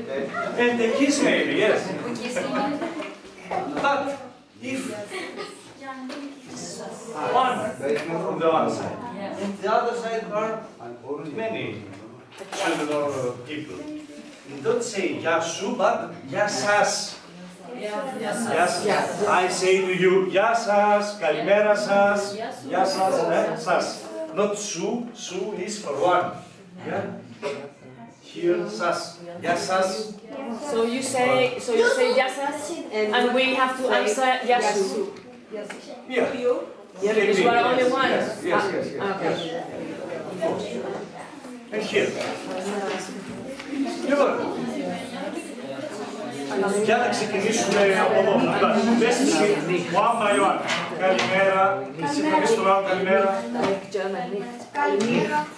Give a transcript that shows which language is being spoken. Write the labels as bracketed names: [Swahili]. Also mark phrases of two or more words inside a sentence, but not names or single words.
[English] And the kiss maybe, yes. We kiss But if one from the one side and the other side are many children or people, you don't say [Greek] Γεια σου, [English] but [Greek] Γεια σας. [English] Yes. I say to you, [Greek] Γεια σας, καλημέρα σας, Γεια σας, σας. [English] Not su, su is for one. Yeah? Here, [Greek] σας, Γεια σας. [English] So you say yasas, and we have to answer yasu. Yeah. Because you are only one. Yes. Okay. And here. [Greek] Λοιπόν, για να ξεκινήσουμε από εδώ. Πες εσύ, [English] one by one. [Greek] Καλημέρα. Εσύ θα πεις τον άλλο καλημέρα. Καλημέρα.